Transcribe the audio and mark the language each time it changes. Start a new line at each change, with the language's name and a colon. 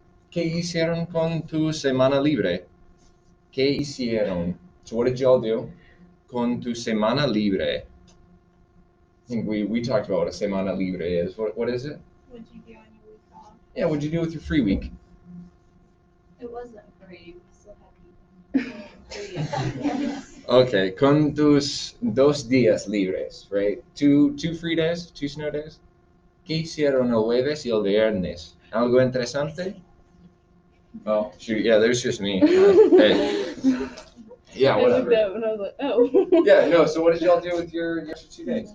Spanish: ¿Qué hicieron con tu semana libre? ¿Qué hicieron?
English: So what did y'all do
Spanish: con tu semana libre?
English: I think we talked about what a
Spanish: semana libre
English: is. What is it? What'd you do on your week off? Yeah, what'd you do with your free week? It wasn't free. We still had to. Okay,
Spanish: con tus 2 días libres,
English: right? Two free days, 2 snow days.
Spanish: ¿Qué hicieron el jueves y el viernes? ¿Algo interesante?
English: Oh, shoot, yeah, there's just me. Hey. Yeah, I looked whatever. up and I was like, oh. Yeah, no, so what did y'all do with your extra 2 days?